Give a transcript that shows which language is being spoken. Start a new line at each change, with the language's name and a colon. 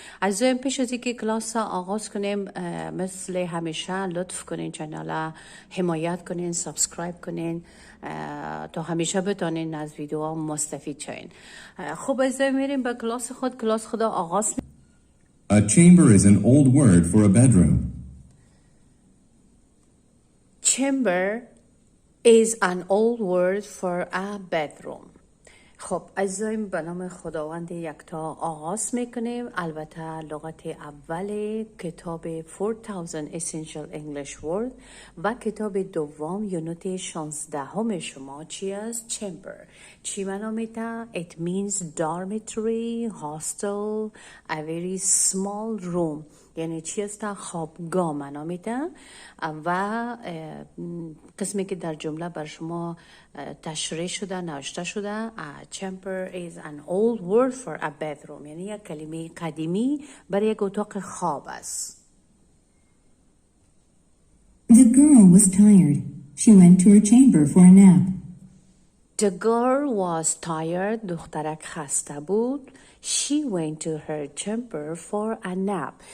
Persian: عزیزان، پیش از اینکه کلاس آغاز کنیم مثل همیشه لطف کنین چنل حمایت کنین، سابسکرایب کنین تا همیشه بتونین از ویدیوها مستفید شین. خب عزیزان، میریم به کلاس خود آغاز.
English: A chamber is an old word for a bedroom. Chamber is an old word for a bedroom.
Persian: خب عزیزایم، به نام خداوند یکتا آغاز میکنیم. البته لغات اول کتاب 4000 Essential English Words و کتاب دوم یونت 16 هم شما چی است؟ Chamber. چی معنا میده؟
English: It means dormitory, hostel, a very small room.
Persian: یعنی چی است؟ خوابگاه معنا میده. و قسمی که در جمله بر شما تشریح شده، نوشته شده
English: a chamber is an old word for a bedroom،
Persian: یعنی یک کلمه قدیمی برای یک اتاق خواب است.
English: The girl was tired. She went to her chamber for a nap. The girl was tired.
Persian: دخترک خسته بود.
English: She went to her chamber for a nap.